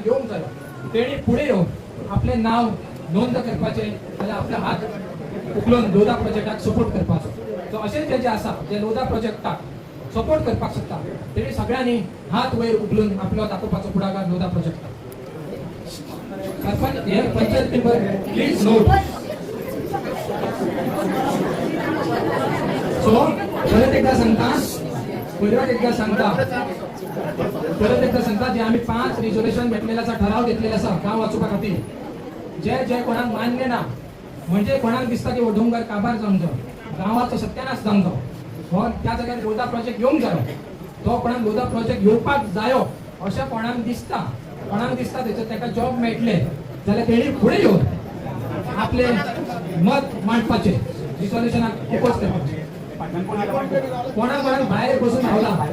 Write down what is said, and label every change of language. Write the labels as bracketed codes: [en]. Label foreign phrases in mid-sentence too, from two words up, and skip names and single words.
[kok] येवंक जाय तेणी फुडें येवन आपले नाव नोंद करपाचे जाल्यार आपले हात उखलून लोधा प्रोजेक्टाक सपोर्ट करपाचो सो अशें जे आसा जे लोधा प्रोजेक्टाक सपोर्ट करपाक शकता तेणी सगळ्यांनी हात वयर उखलून आपलो दाखोवपाचो पुढाकार लोधा प्रोजेक्टाक सरपंच हे पंचायत मेंबर [en] please note [kok] सो परत एकदा सांगता जे आम्ही 5 रिझोल्यूशन घेतलेला असा ठराव घेतलेला असा गाव वाचोवपा खातीर जे कोणाक मान्य ना म्हणजे कोणाक दिसता की डोंगर काबार जावंक जाय गावाचो सत्यानाश जावंक जाय हो त्या जाग्यार लोधा प्रोजेक्ट येवंक जायो तो कोणाक लोधा प्रोजेक्ट येवपाक जायो अशें कोणाक दिसता तेका जॉब मेळटले जाल्यार तेणी फुडें येवन आपले मत मांडपाचे रिझोल्यूशनाक ओपोज करपाचे कोणाक भायर बसून रावला